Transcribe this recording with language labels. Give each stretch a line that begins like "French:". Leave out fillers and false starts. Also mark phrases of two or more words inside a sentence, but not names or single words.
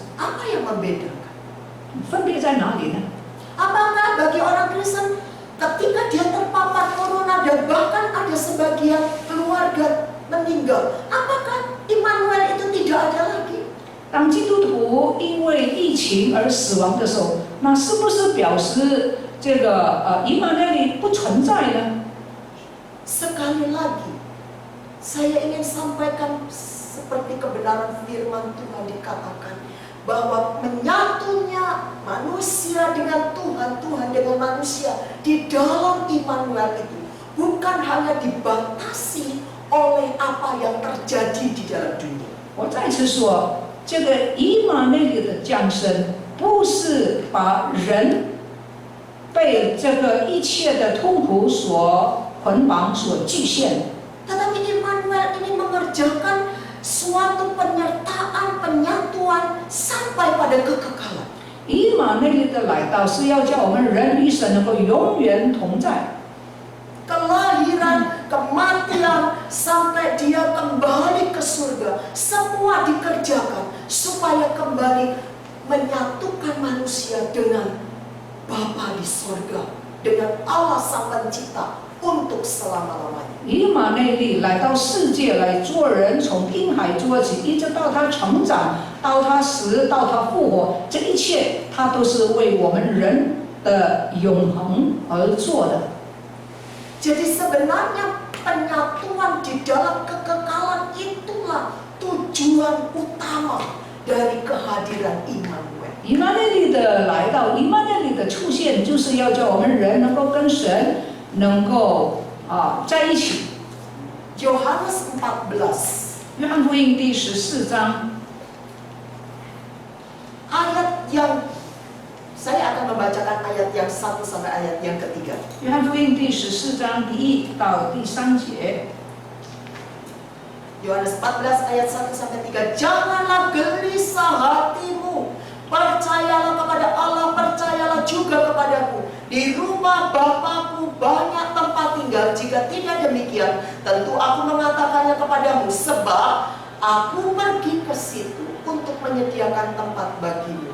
Indonesian: Apa yang membedakan?
Chinese: 分别在哪里呢？
Indonesian: Apakah bagi orang Kristen ketika dia terpapar corona dan bahkan ada sebagian keluarga meninggal, apakah Immanuel itu tidak ada lagi?
Chinese: 当基督徒因为疫情而死亡的时候，那是不是表示这个以马内利不存在呢？
Indonesian: Sekali lagi, saya ingin sampaikan seperti kebenaran firman Tuhan dikatakan bahwa menyatunya manusia dengan Tuhan, Tuhan dengan manusia di dalam Immanuel itu bukan hanya dibatasi oleh apa yang terjadi di dalam dunia.
Chinese: 我再次说，这个以马内利的降生，不是把人被这个一切的痛苦所捆绑、所局限。
Indonesian: Tetapi Immanuel ini mengerjakan suatu penyertaan, penyatuan sampai pada kekekalan.
Chinese: 以马内利的来到是要叫我们人与神能够永远同在。
Indonesian: Kelahiran, kematian, sampai dia kembali ke surga, semua dikerjakan supaya kembali menyatukan manusia dengan Bapa di surga, dengan Allah Sang Pencipta untuk selama-lamanya.
Chinese: 以马内利来到世界来做人，从婴孩做起，一直到他成长，到他死，到他复活，这一切他都是为我们人的永恒而做的。
Indonesian: Jadi sebenarnya penyatuan di dalam kekekalan itulah tujuan utama dari kehadiran Immanuel.
Chinese: 以马内利的来到，以马内利的出现，就是要叫我们人能够跟神能够在一起。
Indonesian: Yohanes 14
Chinese: 约翰福音第14章，
Indonesian: ayat yang saya akan membacakan ayat yang 1 sampai ayat yang ketiga.
Chinese: 约翰福音第14章第1到第3节。
Indonesian: Yohanes 14 ayat 1 sampai 3. Janganlah gelisah hatimu. Percayalah kepada Allah, percayalah juga kepadaku. Di rumah Bapakku banyak tempat tinggal. Jika tidak demikian, tentu aku mengatakannya kepadamu, sebab aku pergi ke situ untuk menyediakan tempat bagimu.